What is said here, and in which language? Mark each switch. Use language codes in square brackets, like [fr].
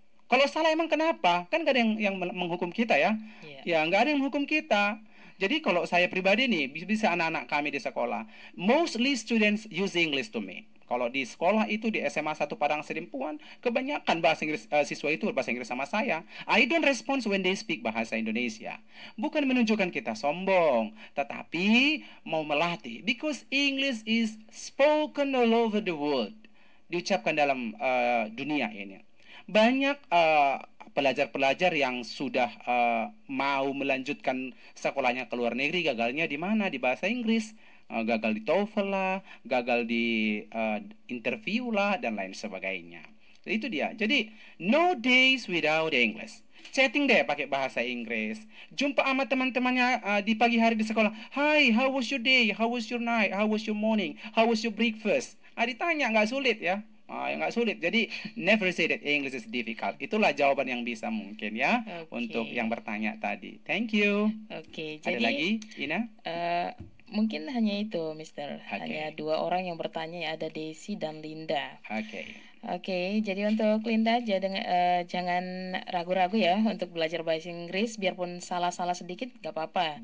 [id] Kalau salah emang kenapa? Kan gak ada yang menghukum kita ya. Ya, gak ada yang menghukum kita. Jadi kalau saya pribadi nih, bisa anak-anak kami di sekolah, [en] mostly students use English to me. [id] Kalau di sekolah itu di SMA 1 Padang Sedimpuan, kebanyakan bahasa Inggris siswa itu berbahasa Inggris sama saya. [en] I don't respond when they speak bahasa Indonesia. [id] Bukan menunjukkan kita sombong, tetapi mau melatih. [en] Because English is spoken all over the world. [id] Diucapkan dalam dunia ini. Banyak pelajar-pelajar yang sudah mau melanjutkan sekolahnya ke luar negeri, gagalnya di mana? Di bahasa Inggris. Gagal di TOEFL lah, gagal di interview lah, dan lain sebagainya. Jadi itu dia. Jadi, [en] no days without English. [id] Chatting deh pakai bahasa Inggris. Jumpa sama teman-temannya di pagi hari di sekolah. [en] Hi, how was your day? How was your night? How was your morning? How was your breakfast? [id] Ditanya, nggak sulit ya. Nggak sulit. Jadi, [en] never say that English is difficult. [id] Itulah jawaban yang bisa mungkin ya. Untuk yang bertanya tadi. [en] Thank you. Oke, [id] ada jadi lagi, Ina? Mungkin hanya itu, Mister. Hanya 2 orang yang bertanya, ada Desi dan Linda. Oke, jadi untuk Linda jangan ragu-ragu ya untuk belajar bahasa Inggris, biarpun salah-salah sedikit gak apa-apa.